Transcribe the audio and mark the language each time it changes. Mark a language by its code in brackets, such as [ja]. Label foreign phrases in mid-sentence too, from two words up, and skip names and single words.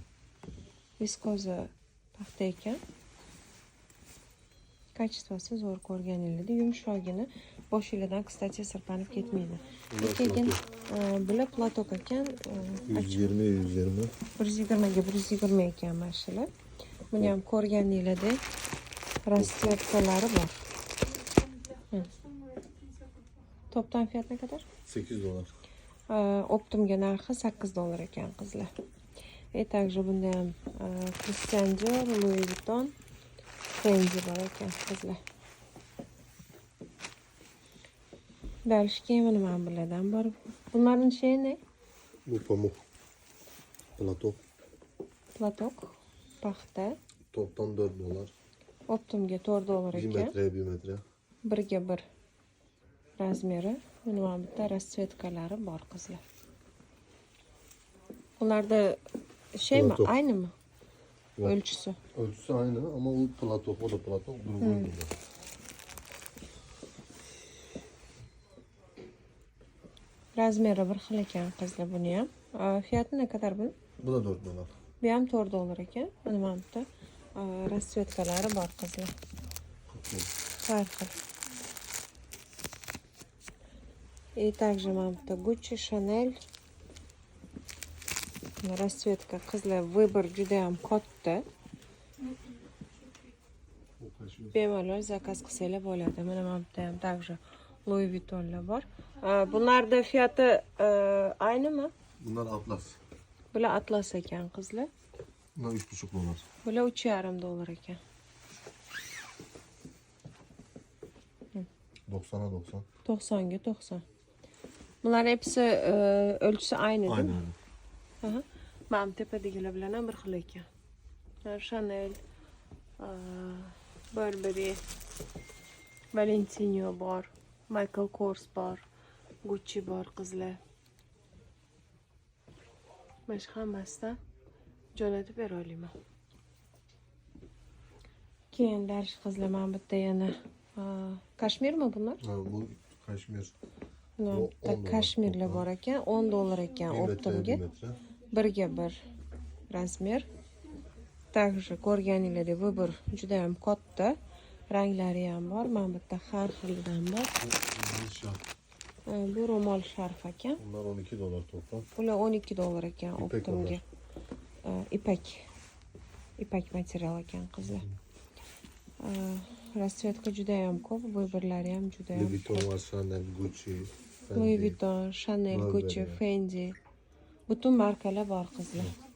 [uz] Viskoza paxta ekan. Kачествоsi zo'r ko'rganingizda yumshog'ini boshingizdan, kстати, sirpanib ketmaydi. Keyin bular platok ekan. 120. 120 ga 120 ekan mana shular. Buni ham ko'rganingizda расцветкалari bor. [tr] Topdan fiyat ne kadar? 8 dolar. [uz] Optimga narxi $8 ekan qizlar. Также bunda ham Christian Dior, Louis Vuitton, Fendi bor ekan qizlar. Dальше keyin mana bulardan bor. [tr] Bunlarning şey ne? Bu pamuk. Platok. [uz] Platok, paxta. [tr] Toplam 4 dolar. [uz] Optimga $4 1 ekan. [tr] metreye 1 metre. [uz] 1 ga 1 razmeri. Mana bu bitta расцветкалari bor qizlar. [tr] Ularda şeymi? Platok. Aynı mı? Yok. Ölçüsü. Ölçüsü aynı ama o platok, o da platok. Другой burada. [uz] Razmeri bir xil ekan qizlar buni ham. [tr] Fiyati ne kadar bunun? Bu da 4 dolar. [uz] Bu ham $4 ekan. Mana bu bitta расцветкалari bor qizlar. Har xil. [ru] И также [uz] mana bitta Gucci, Chanel. Расцветка qizlar, vыбор juda ham katta. Bemalol zakaz qilsanglar bo'ladi. Mana bu bitta ham также Louis Vuitton'lar bor. [tr] Bunlarda fiyati aynı mı? Bunlar Atlas. [uz] Bular Atlas ekan qizlar. [tr] Bunlar 3,5 dolar. [uz] Bular $3,5 ekan. [tr] 90'a 90. [uz] 90 ga 90. [tr] Bunlar hepsi ölçüsü aynı değil Aynı mi? aynı. Aha. [uz] Mana tepadagilar bilan ham bir xil ekan. Chanel, Burberry, Valentino bor, Michael Kors bor, Gucci bor qizlar. Mana shu hammasidan jo'natib bera olaman. Keyin darish qizlar, mana bitta yana kashmirmi bunlar? [tr] Ha, bu kaşmir. [uz] Mana Bu bitta 10 dolar kashmirlar [tr] toplam. [uz] bor ekan, $10 ekan [tr] 1 metreye 1 [uz] optimga. [tr] metre. [uz] 1 ga 1 razmer. Также ko'rganinglarda vыбор juda ham katta. Ranglari ham bor. Mana bitta har xilidan bor. [tr] Bu şart. [uz] Bu ro'mol sharf ekan. [tr] Bunlar 12 dolar toplam. [uz] Ular $12 ekan [tr] İpek [uz] optimga. Ipak material ekan qizlar. Расцветка juda ham ko'p, vыборлari ham juda ham [tr] Louis Vuitton var, Chanel, Gucci, Louis Fendi. Vuitton, Chanel, Burberry. Gucci, Fendi. [uz] Butun markalar bor qizlar.